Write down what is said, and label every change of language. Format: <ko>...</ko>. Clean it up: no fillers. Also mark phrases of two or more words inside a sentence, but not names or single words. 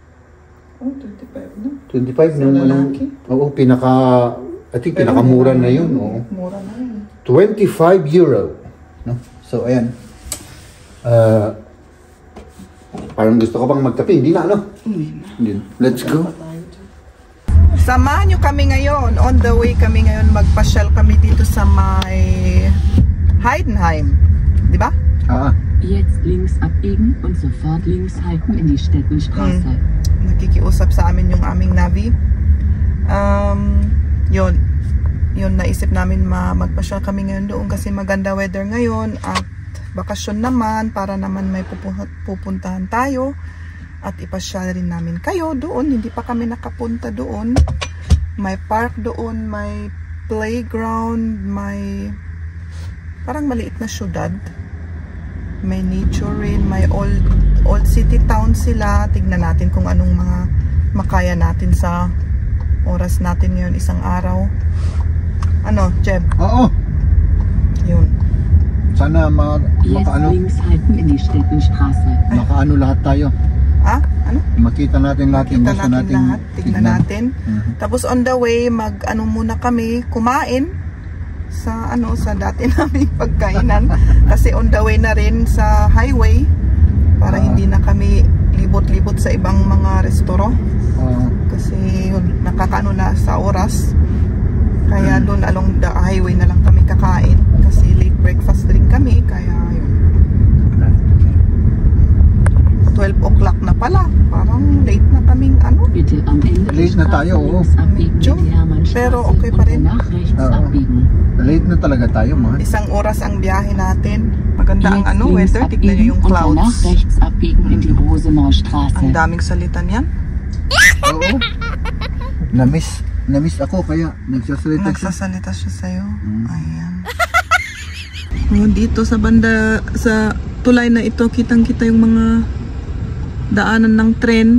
<tl>25 ng</tl> <en>I think</en> <tl>pinakamura na yun. Mura na yun. 25 euro. No? So, ayan. Parang gusto ko bang magkape? Hindi na, ano? Hindi.</tl> <en>Let's go.</en> <tl>Samahan nyo kami ngayon.</tl> <en>On the way</en> <tl>kami ngayon. Magpasyal kami dito sa may Heidenheim. Di ba?</tl> <de>Jetzt links abbiegen und sofort links halten in die Stettenstraße.</de> <tl>Nakikiusap sa amin yung aming Navi. Yun naisip namin magpasyal kami ngayon doon kasi maganda weather ngayon at bakasyon naman para naman may pupuntahan tayo at ipasyal rin namin kayo doon. Hindi pa kami nakapunta doon. May park doon, may playground, may parang maliit na syudad. May nature rin, may old city town sila. Tignan natin kung anong mga makaya natin sa oras natin ngayon, isang araw. Ano, Jeb? Oo. Yun. Sana</tl> <de>Jetzt</de> <tl>makaano,</tl> <de>links halten in die Stettenstraße.</de> <tl>makaano lahat tayo. Ano? Makita natin lahat yung Kita gusto natin natin. lahat. Tignan natin. Tapos</tl> <en>on the way,</en> <tl>mag-ano muna kami, kumain sa dati naming pagkainan. Kasi</tl> <en>on the way</en> <tl>na rin sa highway para hindi na kami libot-libot sa ibang mga restoro. Kasi yun, nakakaano na sa oras. Kaya doon</tl> <en>along the highway</en> <tl>na lang kami kakain. Kasi late breakfast rin kami. Kaya yun. 12 o'clock na pala. Parang late na kaming ano.</tl> <de>Bitte am Ende der</de> <tl>Late na</tl> <de>Straße</de> <tl>tayo, oo.</tl> <de>links abbiegen in die Hermannstraße</de> <tl>Pero okay pa</tl> <de>und</de> <tl>rin.</tl> <de>danach rechts abbiegen.</de> <tl>Late na talaga tayo, mahal. Isang oras ang biyahe natin. Maganda ang</tl> <de>Jetzt links</de> <tl>weather. Tignan nyo</tl> <de>abbiegen</de> <tl>yung</tl> <de>und danach clouds. rechts abbiegen in die Rosenaustraße.</de> <tl>Ang daming salita niyan. Oo. Namiss ako kaya nagsasalita siya. Nagsasalita siya sa'yo. Ayan. Dito sa banda, sa tulay na ito, kitang-kita yung mga daanan ng tren.</tl>